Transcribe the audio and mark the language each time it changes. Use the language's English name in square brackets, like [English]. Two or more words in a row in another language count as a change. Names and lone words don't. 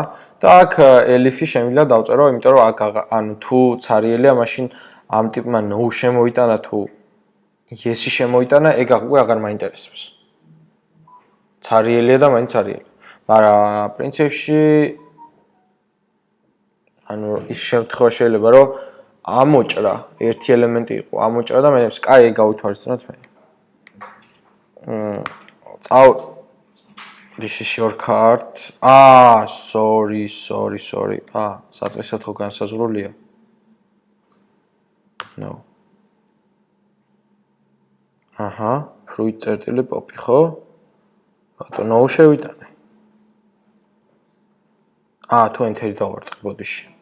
[Georgian] და აქ elif-ი შემიძლია დავწერო, იმიტომ რომ აქ ანუ თუ ცარიელია, მაშინ ამ ტიპმა no შემოიტანა თუ yes-ი შემოიტანა, ეგ უკვე აღარ მაინტერესებს. ცარიელია და მაინც ცარიელი. მაგრამ პრინციპში ანუ ის შემთხვევა შეიძლება რომ ამოჭრა ერთი ელემენტი იყო, ამოჭრა და მე კაი ეგ გავითვალისწინოთ მე. [English] This is your card. Sorry. [Georgian] საწესად ხო განსაზღვრულია? No. აჰა, fruit წერტილი pop-ი ხო? ბატონო, no შევიტანე. თუ enter-ი დავარტყი ბოდიში.